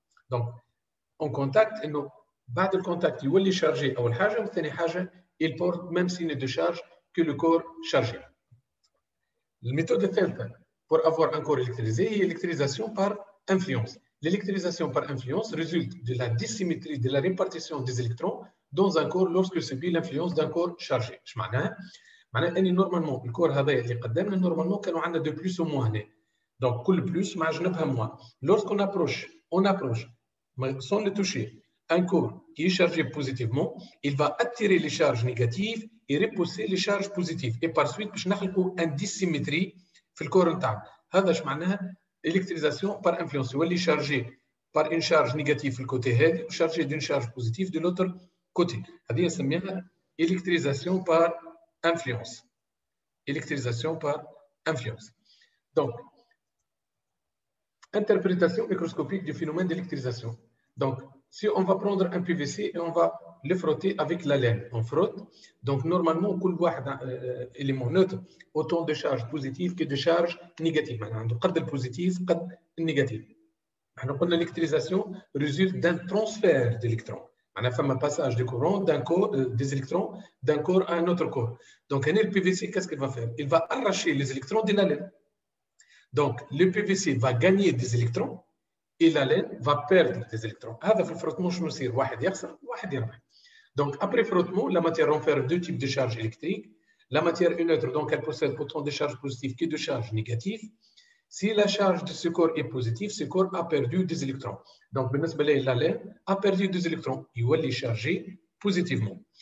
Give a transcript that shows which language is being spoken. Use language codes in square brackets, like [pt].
[fr] Donc, en contact, [ar] انه بعد الكونتاكت يولي شارجي اول حاجه وثاني حاجه [fr] il porte même signe de charge que le corps chargé. الميثode الثالثه pour avoir un corps électrisé هي l'électrisation par influence. L'électrisation par influence résulte de la dissymétrie de la répartition des électrons dans un corps lorsque subit l'influence d'un corps chargé. [ar] ايش معناها؟ معناها اني نورمالمون الكور هذا اللي قدامنا نورمالمون كانوا عندنا دو بلس او موان هنا. دونك كل بلس مع جنبها موان. [fr] Lorsqu'on approche sans le toucher, un corps qui est chargé positivement, il va attirer les charges négatives et repousser les charges positives. Et par suite, [ar] باش نخلقوا une dissymétrie في الكور نتاعنا. هذا اش معناها électrisation par influence. يولي chargé [fr] par une charge négative du côté هذا ou chargé d'une charge positive de l'autre côté. [ar] هذه نسميها électrisation par influence. [fr] Électrisation par influence. Donc, interprétation microscopique du phénomène d'électrisation. Donc, si on va prendre un PVC et on va le frotter avec la laine, on frotte. Donc, normalement, [ar] كل واحد [fr] élément neutre autant de charges positives que de charges négatives. [ar] عنده قد البوزيتيف قد النيجاتيف. احنا قلنا [fr] l'électrisation résulte d'un transfert d'électrons. [ar] معناها فما [fr] passage de courant d'un corps des électrons d'un corps à un autre corps. Donc, le PVC, qu'est-ce qu'il va faire? Il va arracher les électrons de la laine. Donc, le PVC va gagner des électrons et la laine va perdre des électrons. [ar] هذا في الفروتمون شنو يصير؟ واحد يخسر واحد يربح. [fr] Donc, après frottement, la matière renferme deux types de charges électriques. La matière est neutre, donc elle possède autant de charges positives que de charges négatives. Si la charge de ce corps est positive, ce corps a perdu des électrons. Donc, la laine a perdu des électrons. Il va les charger positivement.